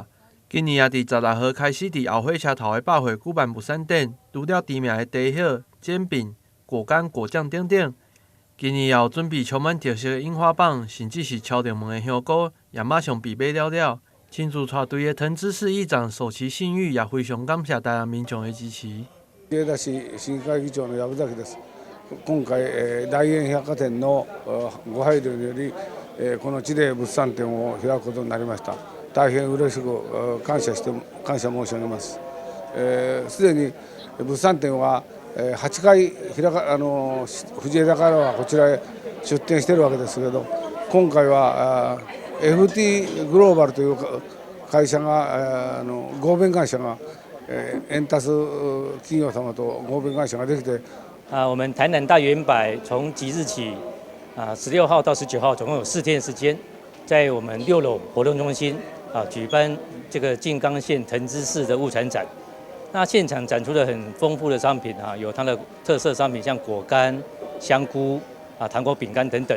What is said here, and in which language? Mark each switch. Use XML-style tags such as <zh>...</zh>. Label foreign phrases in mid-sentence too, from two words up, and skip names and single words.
<zh>今年也伫16号开始伫后火车头的百货举办物产展，除了知名的茶叶、煎饼、果干、果酱等等，今年也有准备充满特色的樱花棒，甚至是敲定门的香菇，也马上被买了。亲自带队的藤枝市议长首席信誉也非常感谢台南民众的支持。</zh> <ja>市会議長の藪崎です。今回、大円百貨店のご配慮により、この地で物産展を開くことになりました。大変嬉しく感謝申し上げます。すでに物産展は8回藤枝からはこちらへ出展しているわけですけど、今回はFT グローバルという会社が合弁会社がエンタス企業様と合弁会社ができて。</ja> <zh>我们台南大圆百从即日起，16号到19号，总共有4天时间，在我们6楼活动中心举办这个静冈县藤枝市的物产展。那现场展出了很丰富的商品有它的特色商品，像果干、香菇糖果饼干等等。</zh>